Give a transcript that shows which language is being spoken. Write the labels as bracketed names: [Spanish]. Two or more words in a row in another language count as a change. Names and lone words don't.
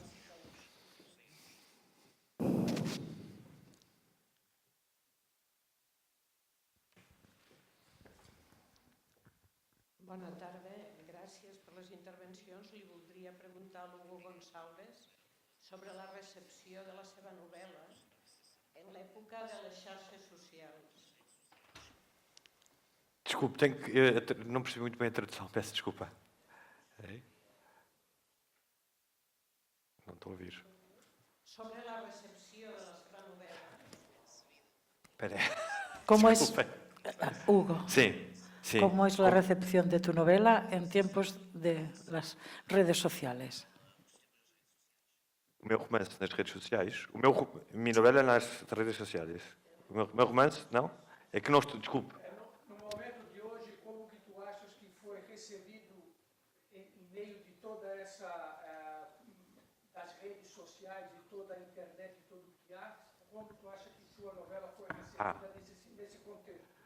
[Catalan] Bona tarda, gràcies per les intervencions. Li voldria preguntar a l'Hugo González sobre la recepció de la seva novel·la en l'època de les xarxes socials. [Portuguese] Desculpe, não percebi muito bem a tradução, peço desculpa. Não estou a ouvir. [Catalan] Sobre la recepció de la seva novel·la. Espera. [Spanish] ¿Cómo es, Hugo? Sí. Sí. ¿Cómo es la recepción de tu novela en tiempos de las redes sociales? [Portuguese] O meu romance nas redes sociais. A minha novela nas redes sociais. O meu romance, não? É que não estou, desculpe. No momento de hoje, como que tu achas que foi recebido em meio de toda essa das redes sociais e toda a internet e tudo que há, como tu achas que sua novela foi recebida nesse contexto?